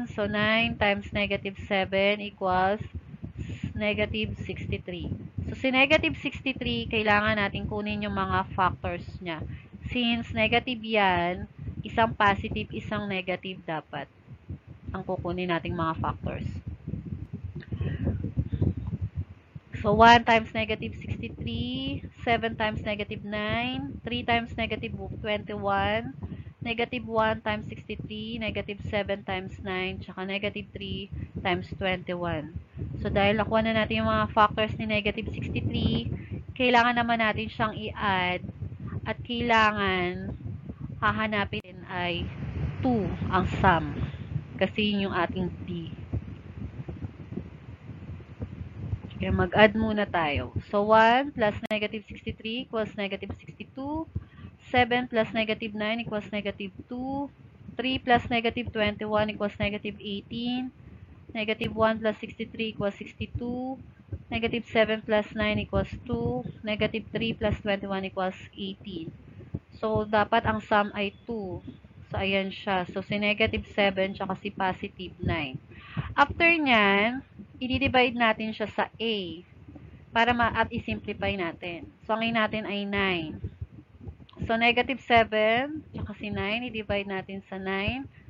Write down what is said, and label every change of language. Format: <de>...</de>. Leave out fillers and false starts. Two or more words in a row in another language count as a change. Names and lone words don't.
<en>So, 9 times negative 7 equals negative 63.</en> <tl>So, si negative 63, kailangan natin kunin yung mga factors niya. Since negative yan, isang positive, isang negative dapat ang kukunin nating mga factors.</tl> <en>So, 1 times negative 63, 7 times negative 9, 3 times negative 21, negative 1 times 63, negative 7 times 9, tsaka negative 3 times 21.</en> <tl>So, dahil nakuha na natin yung mga factors ni negative 63, kailangan naman natin siyang i-add at kailangan hahanapin ay 2 ang sum. Kasi yun yung ating D. Kaya mag-add muna tayo.</tl> <en>So, 1 plus negative 63 equals negative 62. 7 plus negative 9 equals negative 2. 3 plus negative 21 equals negative 18. Negative 1 plus 63 equals 62. Negative 7 plus 9 equals 2. Negative 3 plus 21 equals 18.</en> <tl>So, dapat ang sum ay 2. So, ayan siya. So, si negative 7 tsaka si positive 9. After nyan, i-divide natin siya sa A para at i-simplify natin. So, ang A natin ay 9. So, negative 7 tsaka si 9, i-divide natin sa 9.</tl>